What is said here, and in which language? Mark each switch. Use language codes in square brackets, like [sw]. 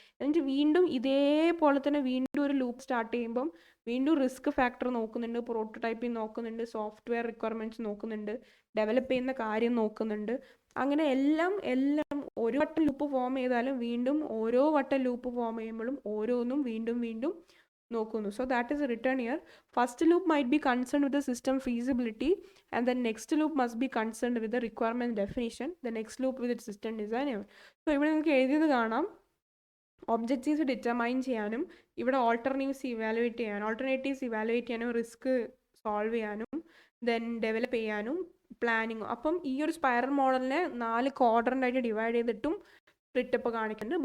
[ml] എന്നിട്ട് വീണ്ടും ഇതേപോലെ തന്നെ വീണ്ടും ഒരു ലൂപ്പ് സ്റ്റാർട്ട് ചെയ്യുമ്പം വീണ്ടും റിസ്ക് ഫാക്ടർ നോക്കുന്നുണ്ട്, പ്രോട്ടോടൈപ്പിംഗ് നോക്കുന്നുണ്ട്, സോഫ്റ്റ്വെയർ റിക്വയർമെൻറ്റ്സ് നോക്കുന്നുണ്ട്, ഡെവലപ്പ് ചെയ്യുന്ന കാര്യം നോക്കുന്നുണ്ട്. അങ്ങനെ എല്ലാം ഒരു വട്ടം ലൂപ്പ് ഫോം ചെയ്താലും വീണ്ടും ഓരോ വട്ടം ലൂപ്പ് ഫോം ചെയ്യുമ്പോഴും ഓരോന്നും വീണ്ടും വീണ്ടും നോക്കുന്നു. [en] So that is written here. First loop might be concerned with the system feasibility, and the next loop must be concerned with the requirement definition, the next loop with its system design. [ml] So ഇവിടെ നിങ്ങൾക്ക് എഴുതിയത് കാണാം, objectives determine ചെയ്യാനും ഇവിടെ alternatives evaluate ചെയ്യാനും risk solve ചെയ്യാനും then develop ചെയ്യാനും പ്ലാനിങ്ങും. അപ്പം ഈ ഒരു സ്പൈറൽ മോഡലിനെ 4 ക്വാഡ്രൻ്റ് ആയിട്ട് ഡിവൈഡ് ചെയ്തിട്ടും സ്പ്ലിറ്റപ്പ് കാണിക്കുന്നുണ്ട്.